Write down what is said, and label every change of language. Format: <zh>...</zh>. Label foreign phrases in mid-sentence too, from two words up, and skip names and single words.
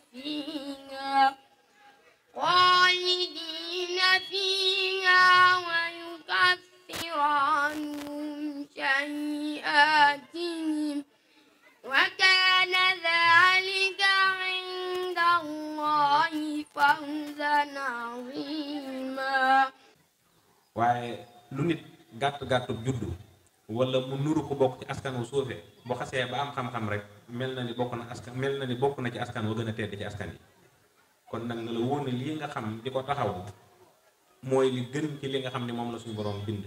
<ar>فيها ويكفر عنهم سيئاتهم وكان ذلك عند الله فوزا عظيما.</ar> <wo>waaye lu nit gàtt juddu wala mu nuru ko bokk ci askan wu suufe bu xasee ba am xam-xam rek mel na ni bokk na ci askan wa gën a tedd ci askan yi. kon nag na la wóor ne lii nga xam di ko taxaw mooy li gën ci li nga xam ne moom la suñu borom bind.</wo>